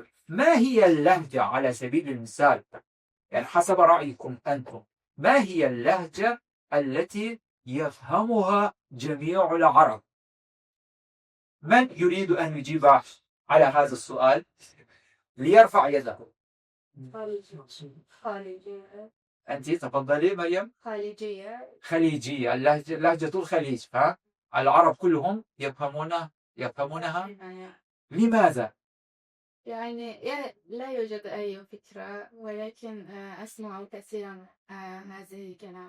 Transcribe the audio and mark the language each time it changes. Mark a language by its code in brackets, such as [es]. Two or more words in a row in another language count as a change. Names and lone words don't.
[ar] ما هي اللهجة على سبيل المثال يعني حسب رأيكم أنتم. ما هي اللهجة التي يفهمها جميع العرب. من يريد أن يجيب على هذا السؤال ليرفع يده. خارجية أنت تفضلي مريم. خليجية خليجية، لهجة الخليج، فالعرب كلهم يفهمونها. لماذا؟ يعني لا يوجد أي فكرة ولكن أسمع كثيرا هذه الكلام.